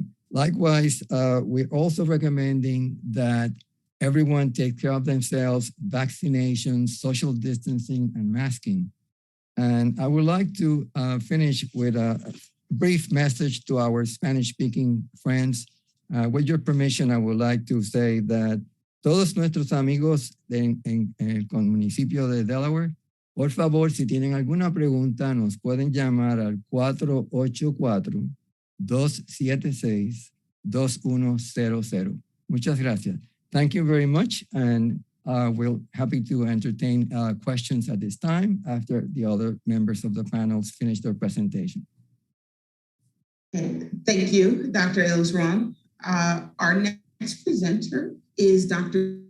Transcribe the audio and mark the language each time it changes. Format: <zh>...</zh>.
<en>Likewise, we're also recommending that everyone take care of themselves, vaccinations, social distancing, and masking. And I would like to finish with a brief message to our Spanish-speaking friends. With your permission, I would like to say that</en> <es>todos nuestros amigos en el municipio de Delaware, por favor, si tienen alguna pregunta, nos pueden llamar al 484-276-2100. Muchas gracias.</es> <en>Thank you very much, and we're happy to entertain questions at this time after the other members of the panels finish their presentation. Okay. Thank you, Dr. Ilsron. Our next presenter is Dr.</en>